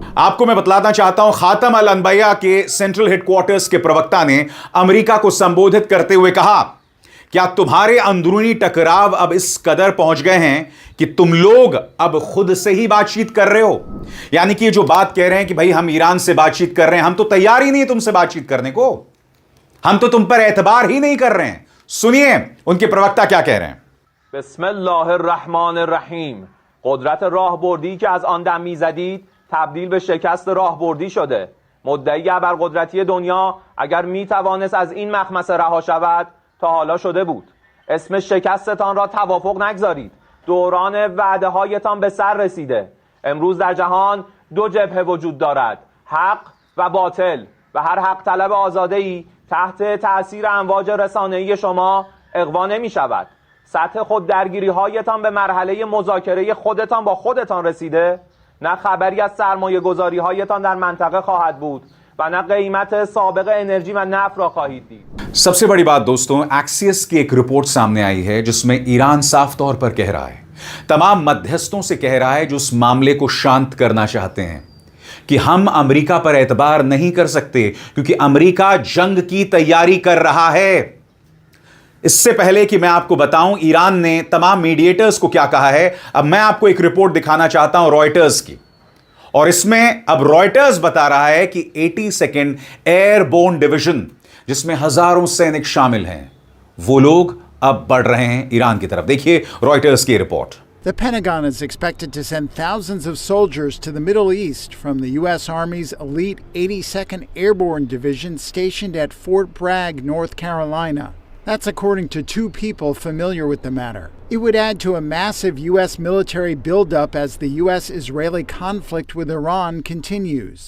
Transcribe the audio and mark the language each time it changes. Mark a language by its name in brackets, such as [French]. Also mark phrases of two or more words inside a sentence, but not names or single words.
[Hindi] आपको मैं बतलाना चाहता हूं, खातम अल अनबिया के [English] central headquarters [Hindi] के प्रवक्ता ने अमेरिका को संबोधित करते हुए कहा, क्या तुम्हारे अंदरूनी टकराव अब इस कदर पहुंच गए हैं कि तुम लोग अब खुद से ही बातचीत कर रहे हो? यानी कि जो बात कह रहे हैं कि भाई हम ईरान से बातचीत कर रहे हैं, हम तो तैयार ही नहीं है तुमसे बातचीत करने को, हम तो तुम पर एतबार ही नहीं कर रहे हैं। सुनिए उनके प्रवक्ता क्या कह रहे हैं। [Arabic] बिस्मिल्लाहिर्रहमानिर्रहीम। [Persian] قدرت راهبردی که از آن دم میزدید تبدیل به شکست راهبردی شده. مدعی ابرقدرتی دنیا اگر میتوانست از این مخمصه رها شود تا حالا شده بود. اسم شکستتان را توافق نگذارید. دوران وعده هایتان به سر رسیده. امروز در جهان 2 جبهه وجود دارد، حق و باطل، و هر حق طلب آزاده‌ای تحت تأثیر امواج رسانه‌ای شما اغوا نمی شود. سطح خود درگیری هایتان به مرحله مذاکره خودتان با خودتان رسیده؟ نه خبری از سرمایه گذاری هایتان در منطقه خواهد بود و نه قیمت سابق انرژی و نفت را خواهید دید. [Hindi] सबसे बड़ी बात दोस्तों, एक्सियस की एक रिपोर्ट सामने आई है जिसमें ईरान साफ तौर पर कह रहा है तमाम मध्यस्थों से कह रहा है जो उस मामले को शांत करना चाहते हैं कि हम अमेरिका पर एतबार नहीं कर सकते क्योंकि अमेरिका जंग की तैयारी कर रहा है। इससे पहले कि मैं आपको बताऊं ईरान ने तमाम मीडिएटर्स को क्या कहा है, अब मैं आपको एक रिपोर्ट दिखाना चाहता हूं रॉयटर्स की, और इसमें अब रॉयटर्स बता रहा है कि 82nd एयरबोर्न डिवीजन जिसमें हजारों सैनिक शामिल हैं, वो लोग अब बढ़ रहे हैं ईरान की तरफ। देखिए रॉयटर्स की रिपोर्ट। [English] The Pentagon is expected to send thousands of soldiers to the Middle East from the U.S. Army's elite 82nd Airborne Division stationed at Fort Bragg, North Carolina. That's according to two people familiar with the matter. It would add to a massive U.S. military buildup as the U.S.-Israeli conflict with Iran continues.